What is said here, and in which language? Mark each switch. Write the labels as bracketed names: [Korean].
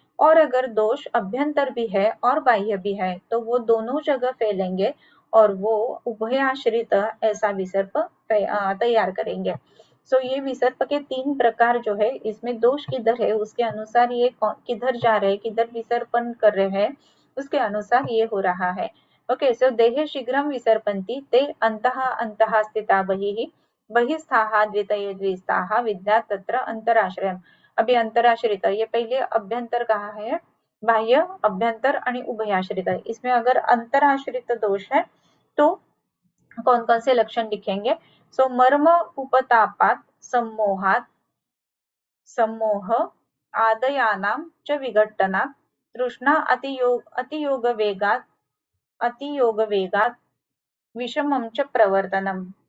[Hindi] और अगर दोष अभ्यंतर भी है और बाह्य भी है तो वो दोनों जगह फैलेंगे और वो उभयाश्रित ऐसा विसर्प तैयार करेंगे। ये विसर्प के 3 प्रकार जो है, इसमें दोष किधर है उसके अनुसार ये किधर जा रहे हैं, किधर विसर्पण कर रहे हैं, उसके अनुसार ये हो रहा है। [Sanskrit] ओके, देहे शीघ्रं विसर्पन्ति ते अन्तः स्थिता बहिः बहिस्थाः द्वितये द्विस्थाः विद्या तत्र अंतराश्रयम्। [Hindi] अभी अंतराश्रित, ये पहले अभ्यंतर कहा है, बाह्य अभ्यंतर आणि उभयाश्रित। इसमें अगर अंतराश्रित दोष है तो कौन कौन से लक्षण दिखेंगे। [Sanskrit] मर्म उपतापात सम्मोहात सम्मोह आदयानां च विघट्टनात् तृष्णा अतियोग वेगात विषमं च प्रवर्तनम।